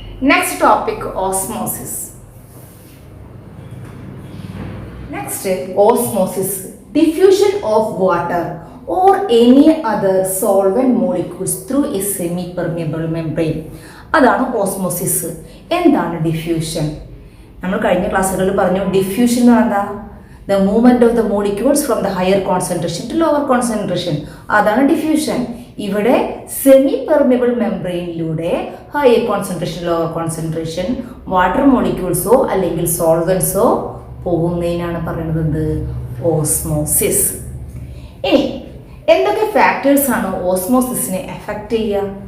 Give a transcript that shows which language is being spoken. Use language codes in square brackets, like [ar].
[en] Next topic osmosis. Next osmosis, diffusion of water or any other solvent molecules through a semi permeable membrane. [ml] അതാണ് osmosis. എന്താണ് diffusion? നമ്മൾ കഴിഞ്ഞ ക്ലാസ്സുകളിൽ പറഞ്ഞു, diffusion എന്ന് പറഞ്ഞാൽ [en] the movement of the molecules from the higher concentration to lower concentration. [ml] അതാണ് diffusion. ഇവിടെ semi permeable മെംബ്രെയിനിലൂടെ higher concentration lower concentration water മോളിക്യൂൾസോ അല്ലെങ്കിൽ സോൾവൻസോ പോകുന്നതിനാണ് പറയുന്നത് ഓസ്മോസിസ്. ഇനി എന്തൊക്കെ ഫാക്ടേഴ്സ് ആണ് ഓസ്മോസിസിനെ എഫക്റ്റ് ചെയ്യുക?